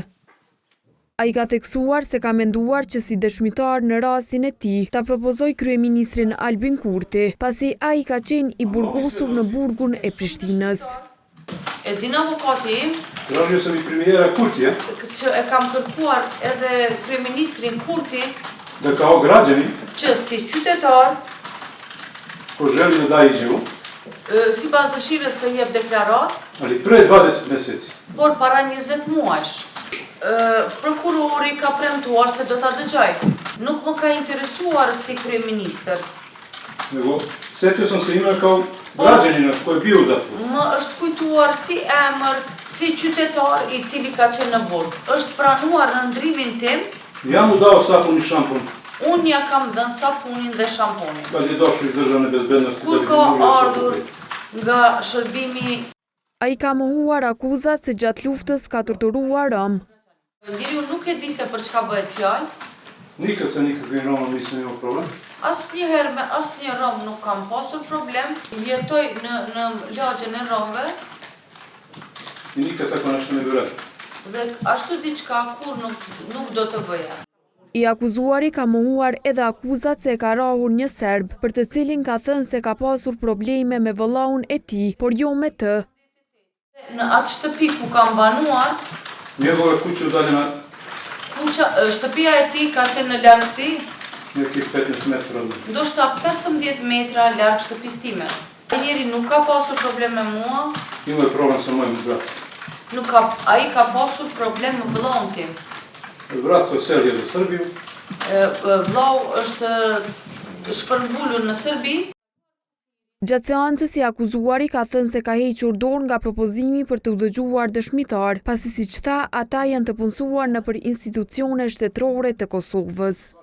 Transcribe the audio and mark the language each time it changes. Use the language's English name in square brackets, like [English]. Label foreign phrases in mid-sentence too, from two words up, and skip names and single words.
[Albanian] Ai ka theksuar se ka menduar që si dëshmitar në rastin e tij ta propozoj kryeministrin Albin Kurti, pasi ai ka qenë i burgosur në burgun e Prishtinës. E din avokati im [Serbian] se mi premiera Kurti, [Albanian] që e kam kërkuar edhe kryeministrin Kurti [Serbian] da kao građani [Albanian] që si qytetar [Serbian] ko želi da da izjavu, [Albanian] sipas dëshirës të jep deklarat, [Serbian] ali pre 20 meseci. [Albanian] por para 20 muajsh. Prokurori ka premtuar se do ta dëgjoj. Nuk më ka interesuar si kryeministër. [Serbian] Nego setio sam se ima kao građanina koji je bio u zatvoru. [Albanian] Më është kujtuar si emër, si qytetar i cili ka qenë në burg. Është pranuar në ndrimin tim. [Serbian] Ja mu dao sapun i šampon. [Albanian] Unë ja kam dhënë sapunin dhe shamponin. [Serbian] Kad je došao iz državne bezbednosti. [Albanian] Kur ka ardhur nga shërbimi. Ai ka mohuar akuzat se gjatë luftës ka torturuar rom. Njeriu nuk e di se për çka bëhet fjalë. [Serbian] Nikad sa nikakvim Romom nisam imao problem. [Albanian] Asnjëherë me asnjë rom nuk kam pasur problem. Jetoj në lagjen e romëve. [Serbian] I nikad tako nešto ne bi uradio. [Albanian] Dhe ashtu diçka kur nuk do të bëja. I akuzuari ka mohuar edhe akuzat se ka rrahur një serb, për të cilin ka thënë se ka pasur probleme me vëllaun e tij, por jo me të. Në atë shtëpi ku kam banuar, [Serbian] Njegova kuća udaljena [Albanian] shtëpia e tij ka qenë në largësi, [Serbian] nekih 15 metra od. [Albanian] ndoshta 15 metra larg shtëpisë time. Njeri nuk ka pasur problem me mua, [Serbian] Imao je problem sa mojim bratom. [Albanian] ai ka pasur problem me vëllaun tim. [Serbian] Brat se oselio za Srbiju. [Albanian] Vllau është shpërngulur në Serbi. Gjatë seancës i akuzuari ka thënë se ka hequr dorë nga propozimi për të udhëgjuar dëshmitar, pasi siç tha, ata janë të punësuar nëpër institucione shtetërore të Kosovës.